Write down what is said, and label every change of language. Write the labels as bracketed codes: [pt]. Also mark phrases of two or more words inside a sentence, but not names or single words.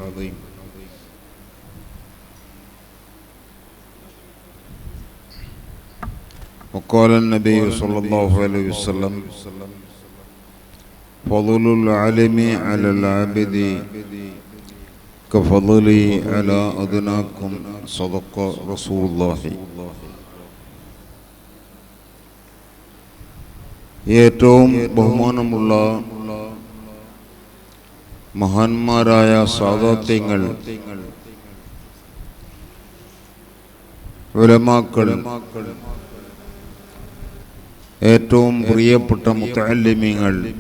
[ar] وقال النبي صلى الله عليه وسلم: فضل العالم على العابد كفضلي على أدناكم. صدق رسول الله. [ml] ഏറ്റവും ബഹുമാനമുള്ള മഹാന്മാരായ സാദാത്യങ്ങൾ, ഉലമാക്കൾ, ഏറ്റവും പ്രിയപ്പെട്ട മുതഅല്ലിമീങ്ങൾ,